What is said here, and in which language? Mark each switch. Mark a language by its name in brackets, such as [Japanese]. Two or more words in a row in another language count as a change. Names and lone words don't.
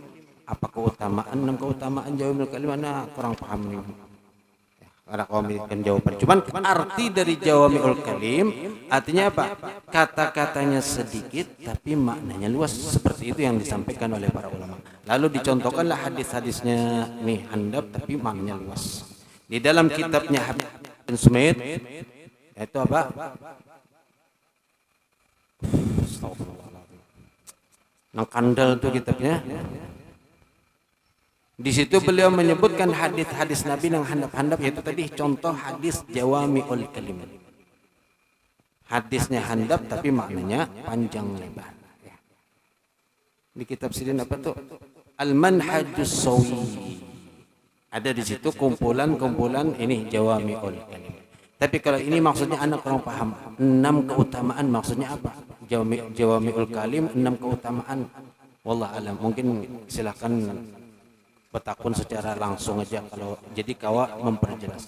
[Indonesian] Apa keutamaan 6 keutamaan [Arabic] jawami'ul kalim? [Indonesian] Mana kurang paham nih. Ada kau memberikan jawaban. Cuman arti dari [Arabic] jawami'ul kalim [Indonesian] artinya apa? Kata-katanya sedikit tapi maknanya luas, seperti itu yang disampaikan oleh para ulama. Lalu dicontohkanlah hadis-hadisnya nih handap tapi maknanya luas. Di dalam kitabnya Habib bin Sumaid itu apa? [Banjar] Nang kandal tuh kitabnya. [Indonesian] Di situ beliau menyebutkan hadis-hadis Nabi yang handap-handap, yaitu tadi contoh hadis [Arabic] jawami'ul kalim. [Indonesian] Hadisnya handap tapi maknanya panjang lebar. [Banjar] Di kitab sidin apa tuh? [Indonesian] Al-Manhajus Sawi. Ada di situ kumpulan-kumpulan ini [Arabic] jawami'ul kalim. [Indonesian] Tapi kalau ini maksudnya anak kurang paham. 6 keutamaan maksudnya apa? [Arabic] Jawami'ul kalim [Indonesian] 6 keutamaan. [Arabic] Wallah alam. [Indonesian] Mungkin silahkan petakun secara langsung aja kalau jadi kawa memperjelas.